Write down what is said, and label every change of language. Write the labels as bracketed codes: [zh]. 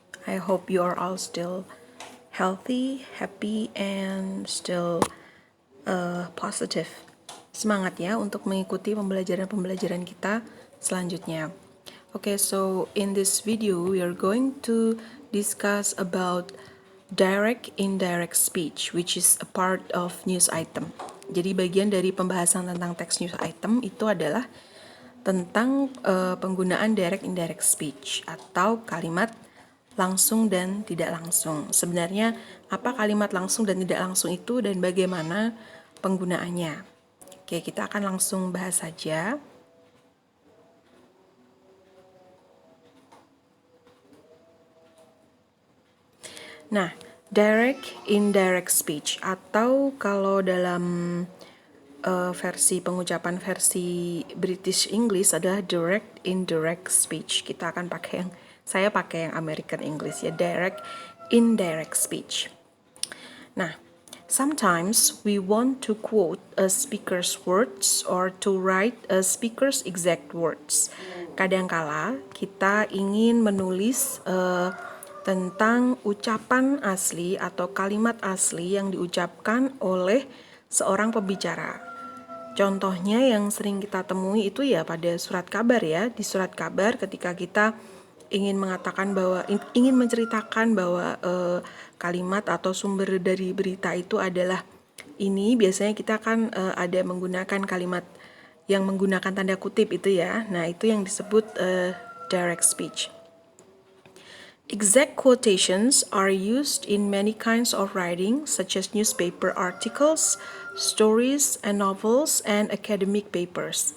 [en] I hope you are all still healthy, happy, and still positive. [id] Semangat ya untuk mengikuti pembelajaran-pembelajaran kita selanjutnya. [en] Okay, so in this video we are going to discuss about direct indirect speech, which is a part of news item. [id] Jadi bagian dari pembahasan tentang teks news item itu adalah tentang penggunaan direct indirect speech atau kalimat langsung dan tidak langsung. Sebenarnya apa kalimat langsung dan tidak langsung itu dan bagaimana penggunaannya. Oke, kita akan langsung bahas saja. Nah, direct indirect speech atau kalau dalam versi pengucapan versi British English adalah direct indirect speech. Kita akan pakai saya pakai yang American English ya, direct indirect speech. [en] Nah, sometimes we want to quote a speaker's words or to write a speaker's exact words. [id] Kadangkala kita ingin menulis tentang ucapan asli atau kalimat asli yang diucapkan oleh seorang pembicara. Contohnya yang sering kita temui itu ya pada surat kabar ya. Di surat kabar ketika kita ingin mengatakan bahwa ingin menceritakan bahwa kalimat atau sumber dari berita itu adalah ini, biasanya kita kan ada menggunakan kalimat yang menggunakan tanda kutip itu ya. Nah, itu yang disebut direct speech. [en] Exact quotations are used in many kinds of writing, such as newspaper articles, stories, and novels, and academic papers.